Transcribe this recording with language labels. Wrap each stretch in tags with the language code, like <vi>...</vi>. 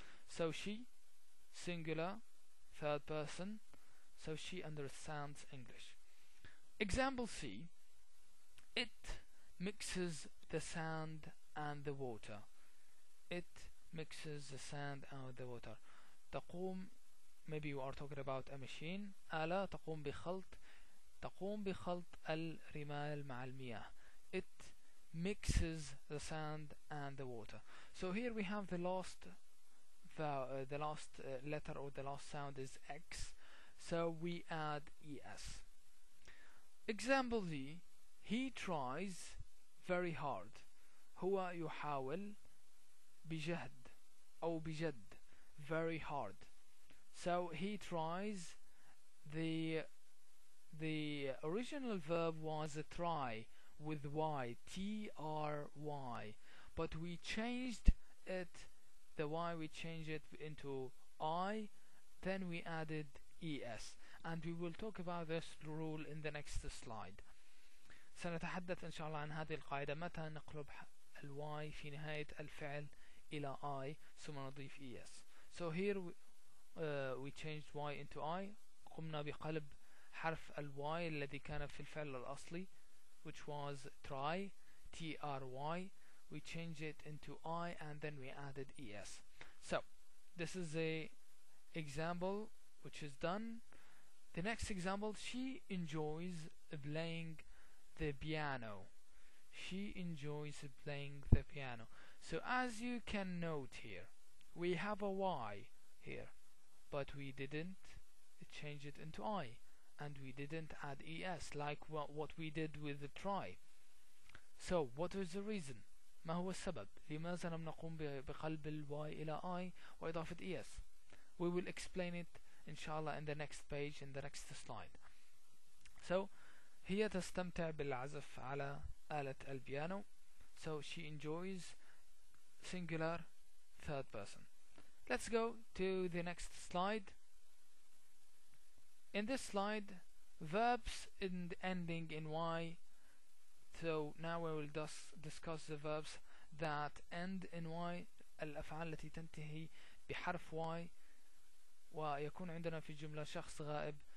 <en>So she, singular, third person, so she understands English. Example C, it mixes the sand and the water. It mixes the sand and the water.</en> <ar>تقوم,</ar> <en>maybe you are talking about a machine.</en> <ar>آلة تقوم بخلط الرمال مع المياه.</ar> <en>It mixes the sand and the water. So here we have the last letter or the last sound is x, so we add es. Example D, he tries very hard.</en> <ar>هو يحاول بجهد أو بجد,</ar> <en>very hard. So he tries, the original verb was a try with y, try, but we changed it, the y we changed it into I, then we added es, and we will talk about this rule in the next slide.</en> <ar>سنتحدث إن شاء الله عن هذه القاعدة, متى نقلب الواي في نهاية الفعل إلى I ثم نضيف es.</ar> <en>So here we changed y into I,</en> <ar>قمنا بقلب حرف الواي الذي كان في الفعل الأصلي</ar> <en>which was try, T-R-Y. We changed it into I and then we added es. So this is a example which is done. The next example, she enjoys playing the piano. She enjoys playing the piano. So as you can note here, we have a Y here, but we didn't change it into I, and we didn't add es like what we did with the try. So what is the reason?</en> <ar>ما هو السبب؟ لماذا لم نقوم بقلب الواي إلى I وإضافة es؟</ar> <en>We will explain it inshallah in the next page, in the next slide.</en> <ar>So هي تستمتع بالعزف على آلة البيانو.</ar> <en>So she enjoys singular third person. Let's go to the next slide. In this slide, verbs ending in Y. So now we will discuss the verbs that end in Y,</en> <ar>الأفعال التي تنتهي بحرف Y ويكون عندنا في الجملة شخص غائب.</ar>